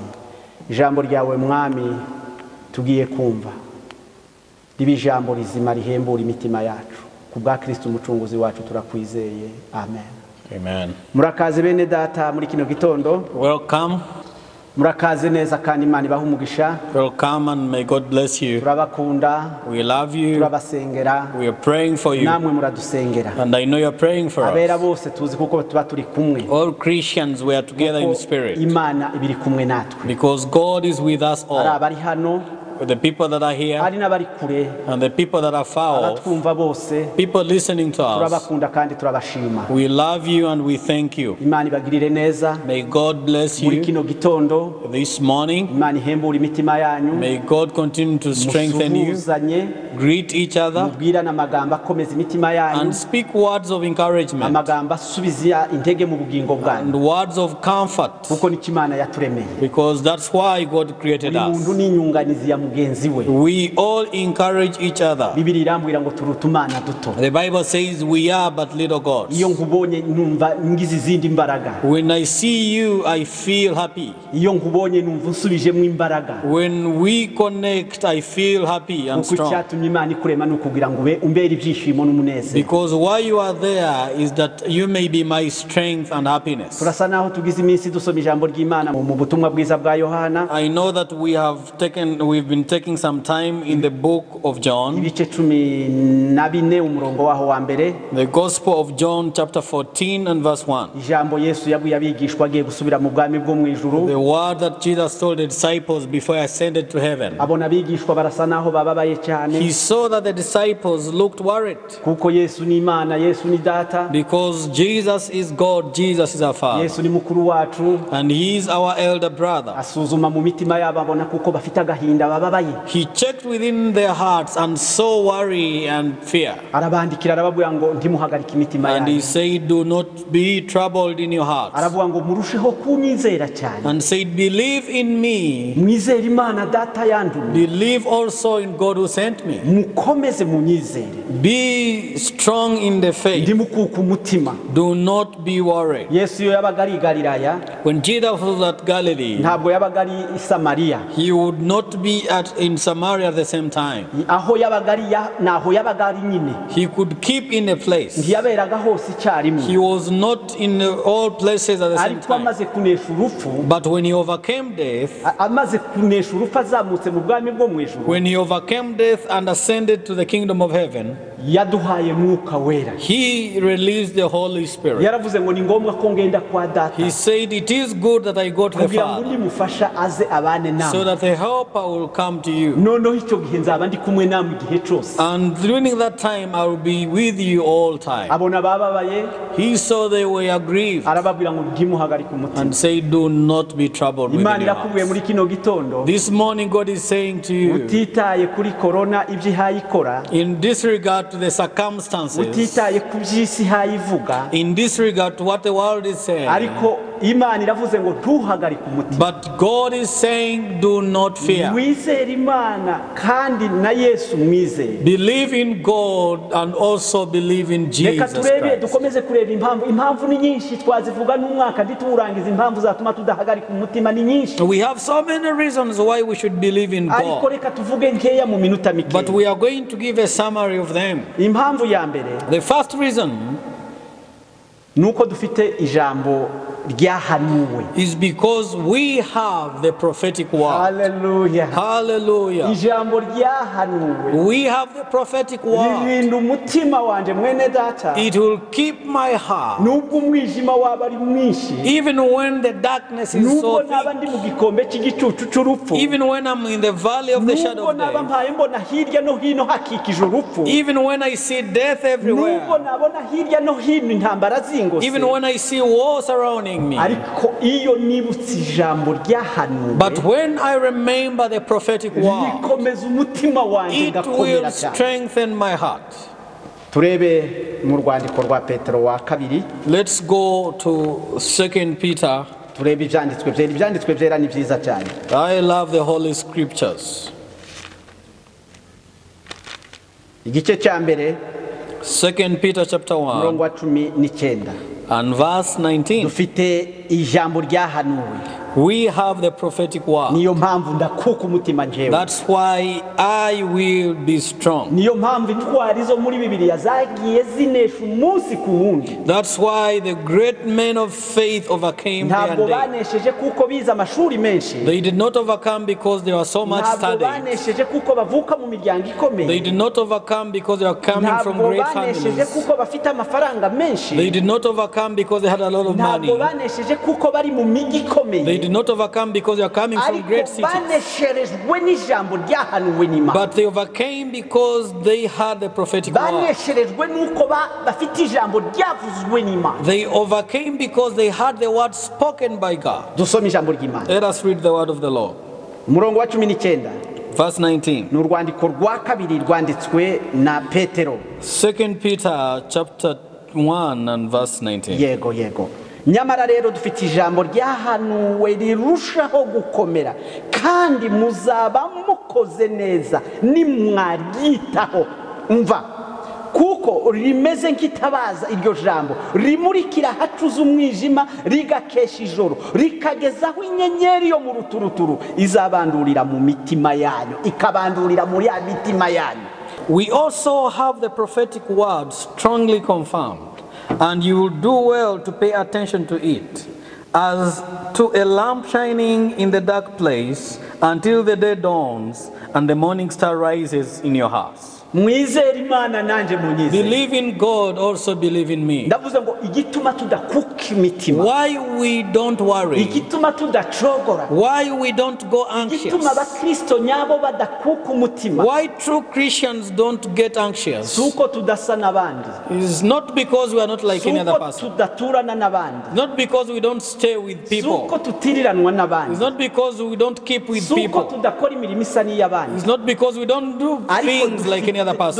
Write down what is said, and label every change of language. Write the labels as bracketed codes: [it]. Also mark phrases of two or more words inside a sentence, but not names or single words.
[rw] Ijambo ryawe mwami tugiye kumva ribe ijambo rizima rihembura imitima yacu kubwa Kristo umucunguzi wacu turakwizeye. Amen. [en] Amen. [rw] Murakaze bene data muri kino gitondo. [en] Welcome. [rw] Murakaze neza kandi Imana ibahe umugisha. [en] Welcome and may God bless you. [rw] Turabakunda. [en] We love you. [rw] Turabasengera. [en] We are praying for you. [rw] Namwe muradusengera. [en] And I know you are praying for [rw] Abera [en] us. [rw] bose tuzi kuko tuba turi kumwe. [en] All Christians, we are together in spirit. [rw] Imana ibiri kumwe natwe. [en] Because God is with us all. [rw] Arabari hano. [en] The people that are here [rw] Ari n'abari kure. [en] and the people that are far off. [rw] Abatwumva bose. [en] People listening to us. [rw] Turabakunda kandi turabashima. [en] We love you and we thank you. [rw] Imana ibagirire neza. [en] May God bless [rw] Muri [en] you [rw] kino gitondo. [en] this morning. [rw] Imana ihembura imitima yanyu. [en] May God continue to strengthen you. [rw] Musuhuzanye. [en] Greet each other [rw] Mubwirana amagambo akomeza imitima yanyu. [en] and speak words of encouragement [rw] Amagambo asubiza intege mu bugingo [en] and [rw] bwanyu. [en] words of comfort, [rw] Kuko ni Imana yaturemeye. [en] because that's why God created [rw] Buri muntu [en] us. [rw] ni inyunganizi ya mugenzi we. [en] We all encourage each other. [rw] Bibiri irambwira ngo turutumana duto. [en] The Bible says we are but little gods. [rw] Iyo nkubonye numva ngize izindi mbaraga. [en] When I see you, I feel happy. [rw] Iyo nkubonye numva nsubijemo imbaraga. [en] When we connect, I feel happy and [rw] Kuko [en] strong. [rw] cyatumye Imana ikurema nukugira ngo umbere ibyishimo n'umunezero. [en] Because why you are there is that you may be my strength and happiness. [rw] Turasa naho tugize iminsi dusoma ijambo ry'Imana mu butumwa bwiza bwa Yohana. [en] I know that we've been taking some time in the book of John. [rw] Ibice 14 umurongo waho wa mbere. [en] The Gospel of John chapter 14 and verse 1. [rw] Ijambo Yesu yabwiye abigishwa agiye gusubira mu bwami bwo mu ijuru. [en] The word that Jesus told the disciples before he ascended to heaven. [rw] Abona abigishwa barasa naho bababaye cyane. [en] He saw that the disciples looked worried. [rw] Kuko Yesu ni Imana, Yesu ni data. [en] Because Jesus is God, Jesus is our Father. [rw] Yesu ni mukuru wacu. [en] And he is our elder brother. [rw] Asuzuma mu mitima yabo abona kuko bafite agahinda bababaye. [en] He checked within their hearts and saw worry and fear. [rw] Arabandikira arababwira ngo ntimuhagarike imitima [en] And he [rw] yanyu. [en] said, do not be troubled in your hearts. [rw] Aravuga ngo murusheho kunyizera cyane. [en] And said, believe in me. [rw] Mwizere Imana data yandumye. [en] Believe also in God who sent me. [rw] Mukomeze munyizere. [en] Be strong in the faith. [rw] Ndimukuka umutima. [en] Do not be worried. [rw] Yesu yo yabaga ari i Galilaya, [en] When Jesus was at Galilee, [rw] ntabwo yabaga ari i Samariya. [en] he would not be in Samaria at the same time. [rw] Aho yabaga ari naho yabaga ari nyine. [en] He could keep in a place. [rw] Ntiyaberaga hose icyarimwe. [en] He was not in all places at the same [rw] Ariko [en] time. [rw] amaze kunesha urupfu, [en] But when he overcame death, [rw] amaze kunesha urupfu azamutse mu bwami bwo mu ijuru, [en] when he overcame death and ascended to the kingdom of heaven, [rw] yaduhaye mwuka wera. [en] he released the Holy Spirit. [rw] Yaravuze ngo ni ngombwa ko ngenda kwa data. [en] He said, it is good that I go to the [rw] Kugira ngo [en] Father, [rw] ndimufasha aze abane [en] so [rw] namwe. [en] that the helper will come to you. [rw] Noneho icyo gihe nzaba ndi kumwe namwe igihe cyose. [en] And during that time, I will be with you all time. [rw] Abona bababaye, [en] He saw they were grieved [rw] arababwira ngo ntimuhagarike umutima. [en] and said, do not be troubled within [rw] Imana [en] your [rw] irakubwiye muri [en] hearts. [rw] kino gitondo, [en] This morning, God is saying to you, [rw] utitaye kuri corona ibyo ihaye ikora, [en] in disregard to the circumstances, [rw] utitaye ku by'isi ihaye ivuga, [en] in disregard to what the world is saying, [rw] ariko Imana iravuze ngo ntuhagarike umutima. [en] but God is saying, do not fear. [rw] Wizere Imana kandi na Yesu mwizere. [en] Believe in God and also believe in [rw] Reka [en] Jesus [rw] turebe [en] Christ. [rw] dukomeze kureba impamvu ni nyinshi twazivuga n'umwaka ntiturangiza impamvu zatuma tudahagarika umutima ni nyinshi. [en] We have so many reasons why we should believe in [rw] Ariko [en] God, [rw] reka tuvuge nkeya mu minota [en] but [rw] mike. [en] we are going to give a summary of them. [rw] Impamvu ya mbere [en] The first reason [rw] nuko dufite ijambo ryahanuwe. [en] is because we have the prophetic word. [rw] Hallelujah. [en] Hallelujah. [rw] Ijambo ryahanuwe [en] We have the prophetic word. [rw] ririnda umutima wanje mwene data, [en] It will keep my heart. [rw] nubwo umwijima waba ari mwinshi, [en] Even when the darkness is [rw] nubwo [en] so [rw] naba [en] thick, [rw] ndi mu gikombe cy'igicucu cy'urupfu, [en] even when I'm in the valley of the shadow [rw] nubwo [en] of [rw] naba [en] death, [rw] mpaye mbona hirya no hino hakikije urupfu, [en] even when I see death [rw] nubwo [en] everywhere, [rw] nabona hirya no hino intambara zingana, ngo [en] even when I see war surrounding me. [rw] ariko iyo nibutse ijambo ryahanuwe [en] But when I remember the prophetic word, [rw] rikomeza umutima wanjye [en] it will [rw] gakomera cyane. [en] strengthen my heart. [rw] turebe mu rwandiko rwa Petero wa kabiri. [en] Let's go to 2 Peter. [rw] turebe ibyanditswe byera ni byiza cyane. [en] I love the Holy Scriptures. [rw] igice cya mbere [en] 2 Peter chapter 1 [rw] umurongo wa 19 [en] and verse 19. [rw] dufite ijambo ryahanuwe. [en] We have the prophetic word. [rw] niyo mpamvu ndakuka umutima njyewe. [en] That's why I will be strong. [rw] niyo mpamvu intwari zo muri Bibiliya zagiye zinesha umunsi ku wundi. [en] That's why the great men of faith overcame [rw] ntabwo [en] their day. [rw] banesheje kuko bize amashuri menshi. [en] They did not overcome because they were so much [rw] ntabwo [en] studying. [rw] banesheje kuko bavuka mu miryango ikomeye. [en] They did not overcome because they were coming from [rw] ntabwo [en] great [rw] banesheje [en] families. [rw] kuko bafite amafaranga menshi. [en] They did not overcome because they had a lot of money. [rw] ntabwo banesheje kuko bari mu mijyi ikomeye. [en] They did not overcome because they are coming from great [rw] ariko [en] cities. [rw] banesherejwe n'ijambo ryahanuwe n'Imana. [en] But they overcame because they had the prophetic word. [rw] banesherejwe n'uko bafite ijambo ryavuzwe n'Imana. [en] They overcame because they had the word spoken by God. [rw] dusome ijambo ry'Imana. [en] Let us read the word of the Lord. [rw] umurongo wa 19 [en] Verse 19. [rw] ni urwandiko rwa kabiri rwanditswe na Petero. [en] 2 Peter chapter 1 and verse 19. [rw] yego nyamara rero dufite ijambo ryahanuwe rirushaho gukomera kandi muzaba mukoze neza nimwaryitaho. umva kuko rimeze nk'itabaza iryo jambo rimurikira hacuze umwijima rigakesha ijoro rikagezaho inyenyeri yo mu ruturuturu izabandurira mu mitima yanyu ikabandurira muri ya mitima yanyu. [en] We also have the prophetic word strongly confirmed, and you will do well to pay attention to it, as to a lamp shining in the dark place until the day dawns and the morning star rises in your house. [rw] mwizere Imana nanjye munyizere. [en] Believe in God, also believe in me. [rw] ndavuze ngo igituma tudakuka imitima, [en] Why we don't worry, [rw] igituma tudacogora, [en] why we don't go anxious, [rw] igituma abakristo nyabo badakuka umutima, [en] why true Christians don't get anxious, [rw] suko tudasa n'abandi, [en] is not because we are not like any other [rw] suko [en] person. [rw] tudaturana n'abandi, [en] Not because we don't stay with people. [rw] suko tutiriranwa [en] It's [rw] n'abandi, [en] not because we don't keep with [rw] suko [en] people. [rw] tudakora imirimo isa n'iy'abandi. [en] It's not because we don't do things like any other person.